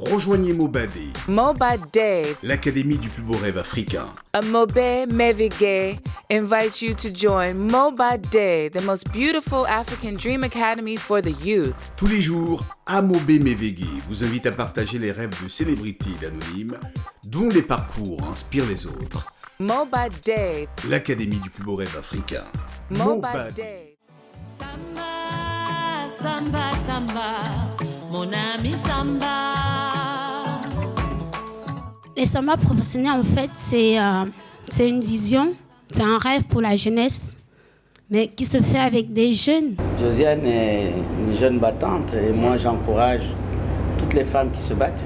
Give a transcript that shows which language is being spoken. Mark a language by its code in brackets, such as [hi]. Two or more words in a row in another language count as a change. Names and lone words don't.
[fr] Rejoignez Mobadé, Mobadé, l'académie du plus beau rêve africain. [en] Amobe Mevige invites you to join Mobadé, the most beautiful African dream academy for the youth. [fr] Tous les jours, Amobe Mevige vous invite à partager les rêves de célébrités et d'anonymes dont les parcours inspirent les autres. Mobadé, l'académie du plus beau rêve africain. Mobadé. Samba, samba, samba, mon ami samba. Les samba professionnels, en fait, c'est une vision, c'est un rêve pour la jeunesse, mais qui se fait avec des jeunes. Josiane est une jeune battante et moi j'encourage toutes les femmes qui se battent.